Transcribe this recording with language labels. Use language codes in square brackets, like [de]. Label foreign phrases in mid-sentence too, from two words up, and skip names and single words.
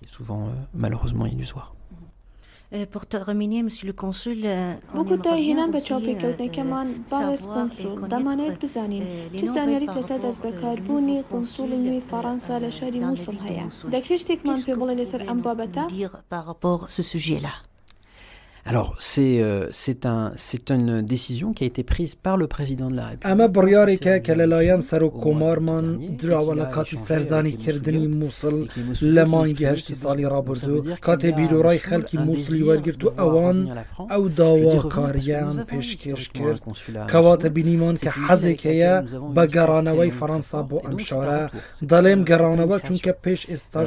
[ckb] بۆ کۆتایهێنان بە چاوپێکەوتنەکەمان باوەس قونسوڵ دەمانەوێت بزانین چه زانیاریت لەسەر دەست بەکاربوونی قونسوڵی نوێی فەڕەنسا لە شاری مووسڵ هەیە دەکرێت شتێکمان پێ بڵێ لەسەر ئەم بابەتە؟ [fr] Alors, c'est une décision qui a été prise par le président de la République. [ckb] ئەمە بڕیارێکە کە لەلایەن سەر و کۆمارمان دراوە لە کاتی سەردانیکردنی مووسڵ لە مانگی هەشتی ساڵی ڕابردوو کاتێ بیرۆڕای خەڵکی مووسڵی وەرگرت و ئەوان ئەو داواکاریان پێشکەش کرد کەواتە بینیمان کە حەزێک هەیە بە گەڕانەوەی فەڕەنسا بۆ ئەم شارە دەڵێم گەڕانەوە چونکە پێش ئێستاش